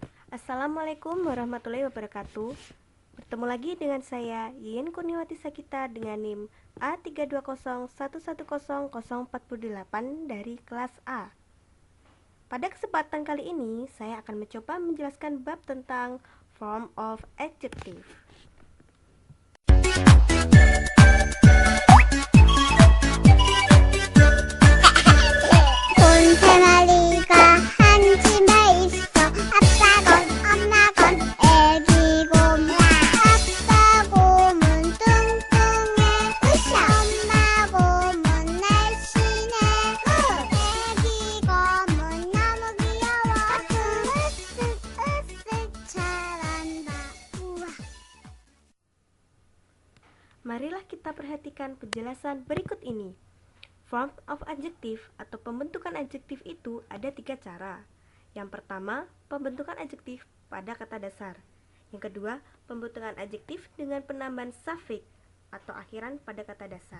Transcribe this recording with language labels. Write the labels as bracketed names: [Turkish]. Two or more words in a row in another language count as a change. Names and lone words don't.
[Indonesian] Assalamualaikum warahmatullahi wabarakatuh. Bertemu lagi dengan saya Yin Kurniawati Sakita dengan NIM A320110048 dari kelas A. Pada kesempatan kali ini, saya akan mencoba menjelaskan bab tentang [English] form of adjective. [Korean] 온 패밀리가 한 집에 있어. 아빠건 엄마건 애기 곰. 아빠 곰은 뚱뚱해 으쌰. 엄마 곰은 날씬해 애기 곰은 너무 귀여워. 으쓱 잘한다. 우와. [Indonesian] Marilah kita perhatikan penjelasan berikut ini. [English] Form of adjective [Indonesian] atau pembentukan adjektif itu ada 3 cara. Yang pertama, pembentukan adjektif pada kata dasar. Yang kedua, pembentukan adjektif dengan penambahan suffix atau akhiran pada kata dasar.